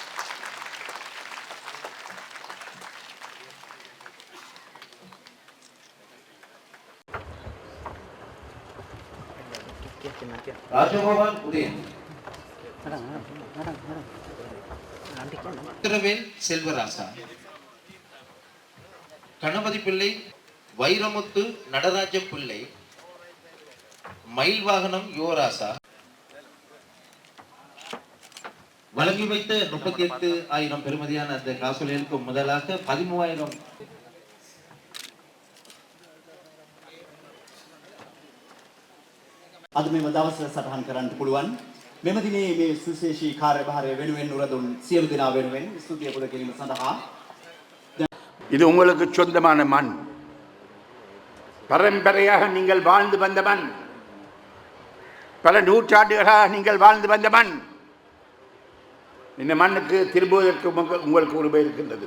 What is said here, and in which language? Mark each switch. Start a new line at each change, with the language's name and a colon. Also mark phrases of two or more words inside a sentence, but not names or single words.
Tamil: ராஜகோபால் உதயன் திரவேல் செல்வராசா, கணபதி பிள்ளை, வைரமுத்து நடராஜ பிள்ளை, மயில் வாகனம் யுவராசா வழங்கி வைத்த 38,000 பெறுமதியான அந்த காசோலைகளுக்கு முதலாக 13,000
Sinhala: අද මෙම දවස සටහන් කරන්නට පුළුවන්. මෙම දිනේ මේ සුවිශේෂී කාර්යභාරය වෙනුවෙන් උරදුන් සියලු දෙනා වෙනුවෙන් ස්තුතිය පුද කිරීම සඳහා
Tamil: இது உங்களுக்கு சொந்தமான மண். பரம்பரையாக நீங்கள் வாழ்ந்து வந்த மண். பல நூற்றாண்டுகளாக நீங்கள் வாழ்ந்து வந்த மண். இந்த மண்ணுக்கு திரும்புவதற்கு உங்களுக்கு உரிமை இருக்கின்றது.